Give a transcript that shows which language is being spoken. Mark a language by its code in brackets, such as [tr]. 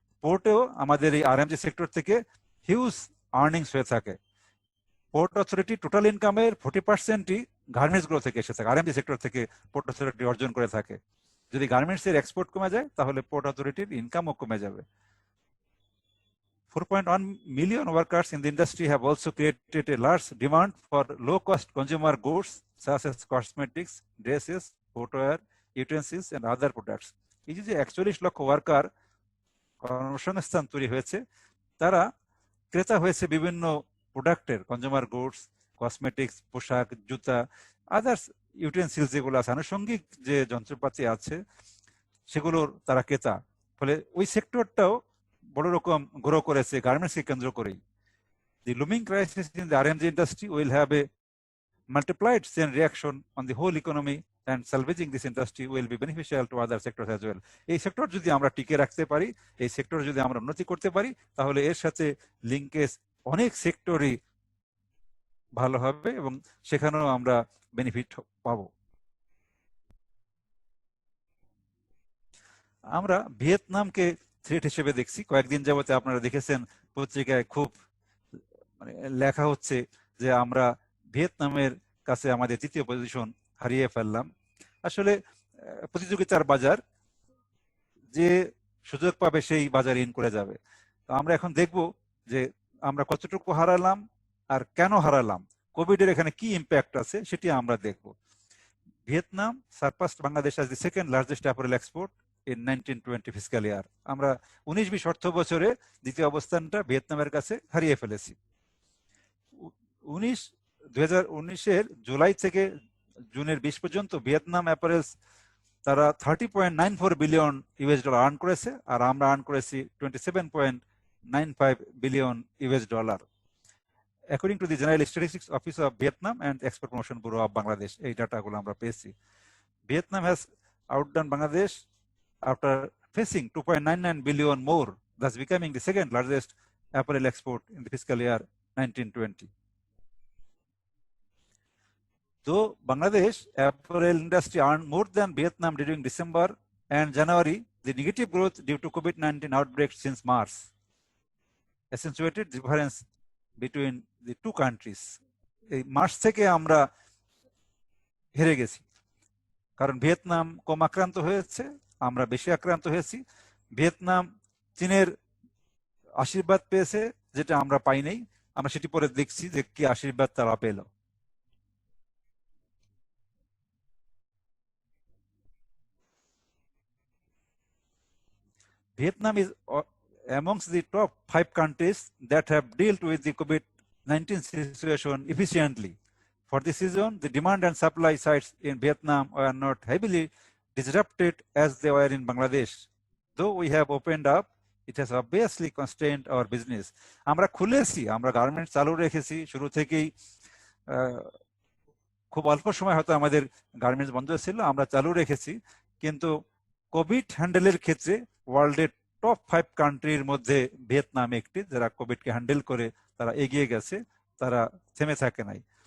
[bn] পোর্টেও আমাদের এই RMG sector থেকে হিউজ আর্নিংস হয়ে থাকে। পোর্ট অথরিটি টোটাল ইনকামের 40%ই গার্মেন্টস গুলো থেকে এসে থাকে, আরএমজি সেক্টর থেকে পোর্ট অথরিটি অর্জন করে থাকে। যদি গার্মেন্টস এর এক্সপোর্ট কমে যায় তাহলে পোর্ট অথরিটির ইনকামও কমে যাবে। [en] 4.1 million workers in the industry have also created a large demand for low-cost consumer goods such as cosmetics, dresses, footwear, utensils and other products. [bn] এই যে 41 লক্ষ ওয়ার্কার কর্মসংস্থান তৈরি হয়েছে, তারা ক্রেতা হয়েছে বিভিন্ন প্রোডাক্টের, কনজিউমার গুডস, কসমেটিক্স, পোশাক, জুতা, আদার্স ইউটেন্সিলস যেগুলো আছে, আনুষঙ্গিক যে যন্ত্রপাতি আছে সেগুলোর তারা ক্রেতা। ফলে ওই সেক্টরটাও বড় রকম গ্রো করেছে গার্মেন্টসকে কেন্দ্র করেই। [en] The looming crisis in the RMG industry will have a multiplied chain reaction on the whole economy, and salvaging this industry will be beneficial to other sectors as well. [bn] এই সেক্টর যদি আমরা টিকে রাখতে পারি, এই সেক্টর যদি আমরা উন্নতি করতে পারি, তাহলে এর সাথে লিঙ্কেজ অনেক সেক্টরই ভালো হবে এবং সেখানেও আমরা বেনিফিট পাবো। আমরা ভিয়েতনামকে থ্রেট হিসেবে দেখছি। কয়েকদিন যাবতে আপনারা দেখেছেন পত্রিকায় খুব লেখা হচ্ছে যে আমরা ভিয়েতনামের কাছে আমাদের তৃতীয় পজিশন হারিয়ে ফেললাম। আসলে প্রতিযোগিতার বাজার, যে সুযোগ পাবে সেই বাজারে ইন করে যাবে। তো আমরা এখন দেখব যে আমরা কতটুকু হারালাম আর কেন হারালাম, কোভিড এর এখানে কি ইম্প্যাক্ট আছে সেটি আমরা দেখব। [en] Vietnam surpassed Bangladesh as the second largest apparel export in 1920 fiscal year. [bn] আমরা 19-20 অর্থ বছরে দ্বিতীয় অবস্থানটা ভিয়েতনামের কাছে হারিয়ে ফেলেছি। 2019-এর জুলাই থেকে জুনের 20 পর্যন্ত ভিয়েতনাম অ্যাপারেলস তারা $30.94 বিলিয়ন আর্ন করেছে, আর আমরা আর্ন করেছি $27.95 billion. [en] According to the General Statistics Office of Vietnam and Export Promotion Bureau of Bangladesh, [bn] এই ডাটাগুলো আমরা পেয়েছি। [en] Vietnam has outdone Bangladesh after facing $2.99 billion more, thus becoming the second largest apparel export in the fiscal year 1920. Though Bangladesh apparel industry earned more than Vietnam during December and January, the negative growth due to COVID-19 outbreak since March accentuated the difference between the two countries. [bn] এই March থেকে আমরা হেরে গেছি, কারণ Vietnam কম আক্রান্ত হয়েছে, আমরা বেশি আক্রান্ত হয়েছি। ভিয়েতনাম চীনের আশীর্বাদ পেয়েছে, যেটা আমরা পাই নাই। আমরা সেটি পরে দেখছি যে কি আশীর্বাদ তারা পেল। [en] Vietnam is amongst the top 5 countries that have dealt with the COVID-19 situation efficiently. For this reason, the demand and supply sides in Vietnam were not heavily disrupted as they were in Bangladesh. Though we have opened up, it has obviously constrained our business. [bn] আমরা খুলেছি, আমরা garments চালু রেখেছি শুরু থেকেই। খুব অল্প সময় হয়তো আমাদের গার্মেন্টস বন্ধ ছিল, আমরা চালু রেখেছি। কিন্তু কোভিড হ্যান্ডেলের ক্ষেত্রে ওয়ার্ল্ডের টপ 5 কান্ট্রির মধ্যে ভিয়েতনাম একটি, যারা কোভিডকে হ্যান্ডেল করে তারা এগিয়ে গেছে, তারা থেমে থাকে নাই।